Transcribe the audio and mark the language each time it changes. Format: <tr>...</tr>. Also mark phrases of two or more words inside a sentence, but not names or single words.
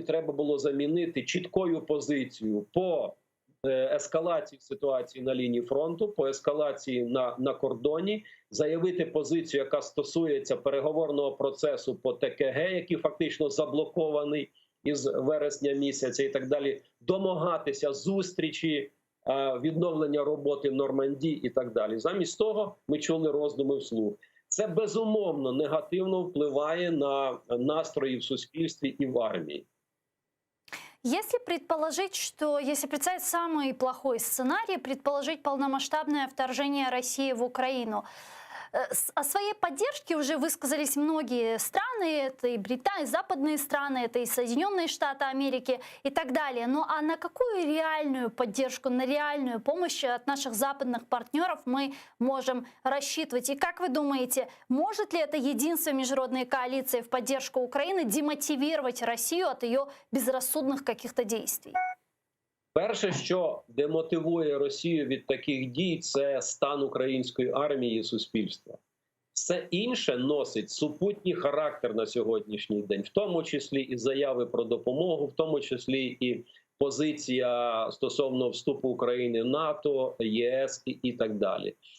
<uk>треба було замінити чіткою позицією по ескалації ситуації на лінії фронту, по ескалації на кордоні, заявити позицію, яка стосується переговорного процесу по ТКГ, який фактично заблокований із вересня місяця і так далі, домагатися зустрічі, відновлення роботи в Нормандії і так далі. Замість того ми чули роздуми вслух. Це безумовно негативно впливає на настрої в суспільстві і в армії.</uk> <ru>Если предположить, что, если представить самый плохой сценарий, предположить полномасштабное вторжение России в Украину, о своей поддержке уже высказались многие страны, это и Британия, и западные страны, это и Соединенные Штаты Америки и так далее. Ну а на какую реальную поддержку, на реальную помощь от наших западных партнеров мы можем рассчитывать? И как вы думаете, может ли это единство международной коалиции в поддержку Украины демотивировать Россию от ее безрассудных каких-то действий?</ru> <uk>Перше, що демотивує Росію від таких дій, це стан української армії і суспільства. Все інше носить супутній характер на сьогоднішній день, в тому числі і заяви про допомогу, в тому числі і позиція стосовно вступу України в НАТО, ЄС і так далі.</uk>